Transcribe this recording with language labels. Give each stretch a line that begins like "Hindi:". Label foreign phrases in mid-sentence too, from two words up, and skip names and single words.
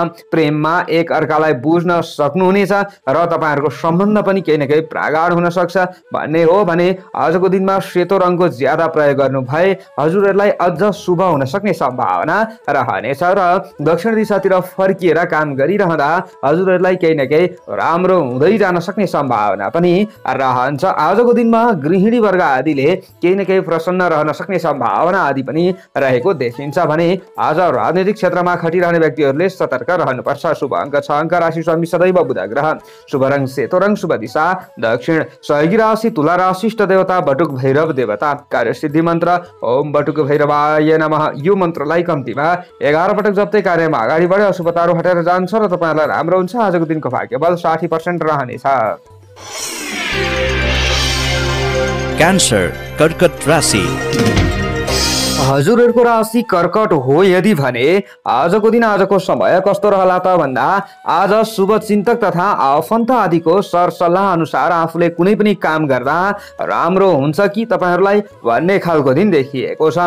Nepali: प्रेममा एक अर्कालाई बुझ्न सक्नुहुनेछ र तपाईहरूको सम्बन्ध पनि केही न केही प्रगाढ हुन सक्छ भन्ने हो भने आजको दिनमा सेतो रङको ज्यादा प्रयोग गर्नु भए हजुरहरूलाई अझ शुभ हुन सक्ने सम्भावना रहनेछ र दक्षिण दिशातिर फर्किएर काम गरिरहँदा हजुरहरूलाई केही न केही राम्रो हुँदै जान सक्ने सम्भावना पनि रहन्छ। आजको दिनमा गृहिणी वर्ग आदिले केही न केही प्रसन्न रहन सक्ने सम्भावना आदि पनि रहेको देखिन्छ भने आज राजनीतिक क्षेत्रमा खटिरहने व्यक्तिहरूले सतर्क रहनुपर्छ। शुभ अङ्क 6 अङ्क राशि स्वामी सदैव बुध ग्रह। शुभ रङ सेतो रङ। शुभ दिशा दक्षिण। सहयोगी राशि तुला राशि। इष्ट देवता बटुक भैरव देवता। कार्य सिद्धि मन्त्र
Sanskrit: ओम बटुक भैरवाय नमः।
Nepali: यो मन्त्रलाई कम्तीमा 11 पटक जप्दै कार्यमा अगाडि बढे अशुभताहरू हटेर जान्छ र तपाईहरुलाई राम्रो हुन्छ। आजको दिनको भाग्यबल 60% रहनेछ। क्यान्सर कर्कट राशि। हजुरहरूको राशि कर्कट हो यदि भने आजको दिन आजको समय कस्तो रहला त भन्दा आज शुभ चिन्तक तथा आफन्त आदिको सरसल्लाह अनुसार आफूले कुनै पनि काम गर्दा राम्रो हुन्छ कि तपाईहरूलाई भन्ने खालको दिन देखिएको छ।